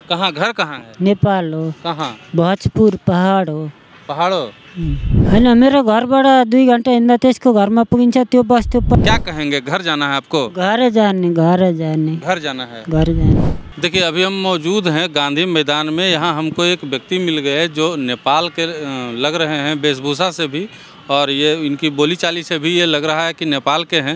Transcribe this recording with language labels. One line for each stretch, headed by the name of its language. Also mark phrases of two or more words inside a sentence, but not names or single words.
Hindi: कहाँ घर कहाँ है?
Nepali: नेपाल हो। कहाँ? भोजपुर पहाड हो।
Hindi: पहाड़ हो?
Nepali: होइन मेरो घरबाट 2 घन्टा हिँड्दा त्यसको घरमा पुगिन्छ। त्यो बस्थ्यो।
Hindi: क्या कहेंगे, घर जाना है आपको?
Nepali: घर जाने
Hindi: घर जाना है।
Nepali: घर जाने।
Hindi: देखिए अभी हम मौजूद हैं गांधी मैदान में। यहाँ हमको एक व्यक्ति मिल गए जो नेपाल के लग रहे हैं वेशभूषा से भी, और ये इनकी बोली चाली से भी ये लग रहा है कि नेपाल के हैं।